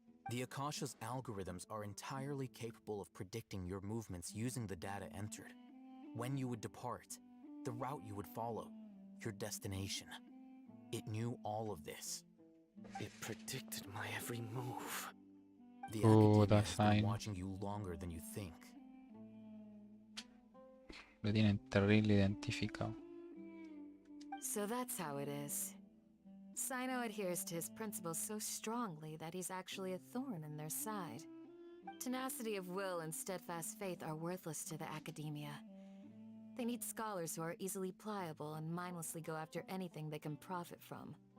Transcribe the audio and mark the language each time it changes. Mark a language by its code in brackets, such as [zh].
[en] The Akasha's algorithms are entirely capable of predicting your movements using the data entered. When you would depart, the route you would follow, your destination. It knew all of this. It predicted my every move. The academia has been watching you longer than you think. [es] Lo tienen terrible identificado. [en] So that's how it is. Sino adheres to his principles so strongly that he's actually a thorn in their side. Tenacity of will and steadfast faith are worthless to the academia. They need scholars who are easily pliable and mindlessly go after anything they can profit from.